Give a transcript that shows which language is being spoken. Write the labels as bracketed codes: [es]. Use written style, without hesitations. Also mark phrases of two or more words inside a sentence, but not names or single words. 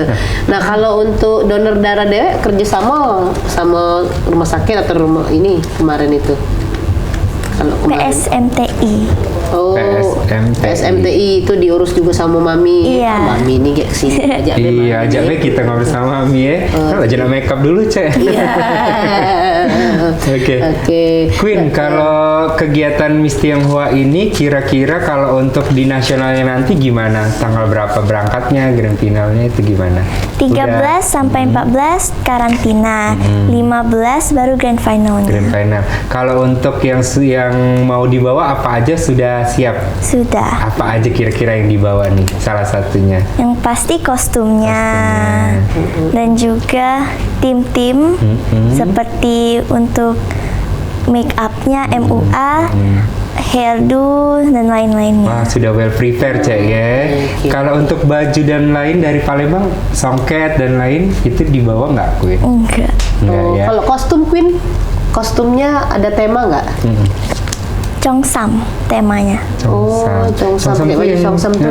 [id] Nah, kalau untuk donor darah dewek kerjasama sama rumah sakit atau rumah ini kemarin itu? Kalau kemarin. PSMTI. Oh, PSMTI. PSMTI itu diurus juga sama Mami. Iya. Mami ini kayak kesini aja. Iya, ajak be kita ngobrol sama Mami ya. Kalau aja [en] make up [id] dulu, Cek. Iya. Oke. Oke. Queen, kalau kegiatan Miss Tionghoa ini kira-kira kalau untuk di nasionalnya nanti gimana? Tanggal berapa berangkatnya, [en] grand finalnya [id] itu gimana? 13 sampai 14 karantina. 15 baru [en] grand finalnya. Grand final. [id] Kalau untuk yang mau dibawa apa aja sudah siap? Sudah. Apa aja kira-kira yang dibawa nih? Salah satunya. Yang pasti kostumnya. Dan juga tim-tim seperti untuk [en] make upnya [id] MUA, hairdo dan lain-lainnya. Wah, sudah [en] well prepared, [id] Cek ya. Kalau untuk baju dan lain dari Palembang, songket dan lain itu dibawa nggak, Queen? Enggak. Enggak ya. Kalau kostum Queen, kostumnya ada tema nggak? Congsam temanya. Congsam. Kayak tuh baju yang congsam tuh.